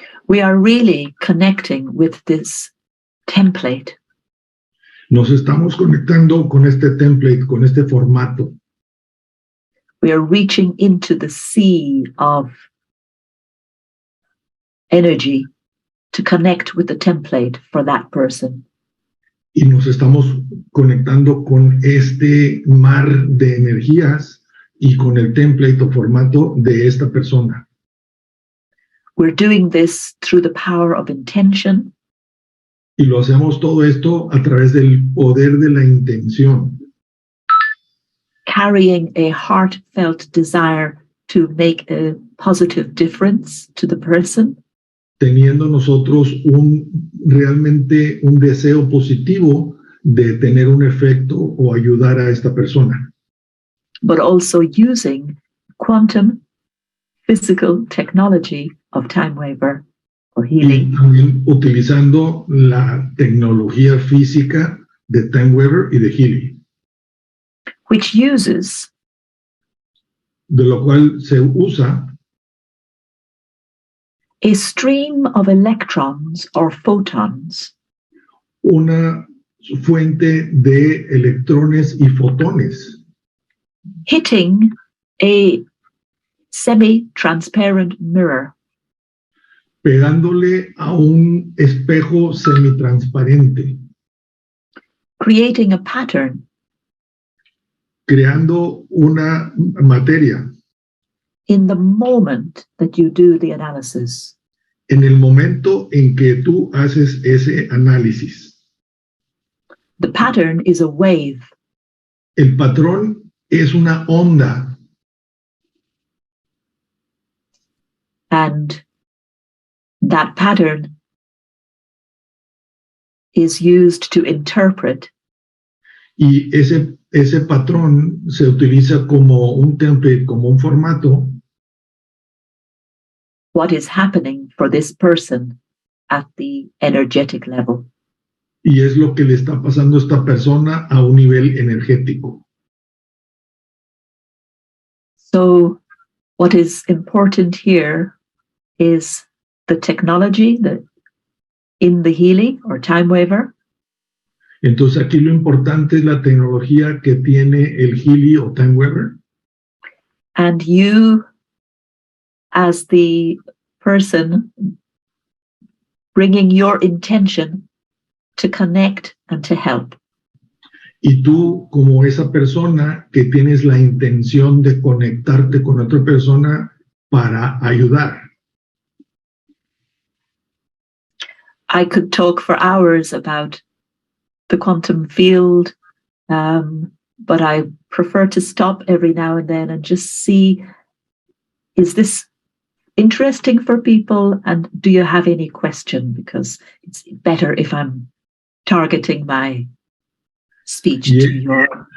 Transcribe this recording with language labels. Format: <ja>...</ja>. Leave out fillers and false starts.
<en>we are really connecting with this template.</en> <es>Nos estamos conectando con este template, con este formato.</es> <en>We are reaching into the sea of energy to connect with the template for that person.</en> <es>Y nos estamos conectando con este mar de energías y con el template o formato de esta persona.</es> <en>We're doing this through the power of intention.</en> <es>Y lo hacemos todo esto a través del poder de la intención,</es> <en>carrying a heartfelt desire to make a positive difference to the person.</en> <es>teniendo nosotros realmente un deseo positivo de tener un efecto o ayudar a esta persona.</es> <en>But also using quantum physical technology of time waver or healing.</en> <es>Y también utilizando la tecnología física de Time Weaver y de Healing.</es> <en>Which uses</en> <es>De lo cual se usa</es> <en>a stream of electrons or photons</en> <es>una fuente de electrones y fotones</es> <en>hitting a semi-transparent mirror,</en> <es>pegándole a un espejo semitransparente,</es> <en>creating a pattern</en> <es>creando una materia</es> <en>in the moment that you do the analysis.</en> <es>en el momento en que tú haces ese análisis.</es> <en>The pattern is a wave.</en> <es>El patrón es una onda</es> <en>And that pattern is used to interpret</en> <es>y ese patrón se utiliza como un template, como un formato</es> <en>what is happening for this person at the energetic level.</en> <es>y es lo que le está pasando a esta persona a un nivel energético.</es> <en>So what is important here is the technology that in the healing or time waver.</en> <es>Entonces aquí lo importante es la tecnología que tiene el Healy o Time Weaver.</es> <en>And you as the person bringing your intention to connect and to help.</en> <es>Y tú como esa persona que tienes la intención de conectarte con otra persona para ayudar.</es> <en>I could talk for hours about the quantum field, but I prefer to stop every now and then and just see, is this interesting for people? And do you have any question? Because it's better if I'm targeting my speech to your...</en>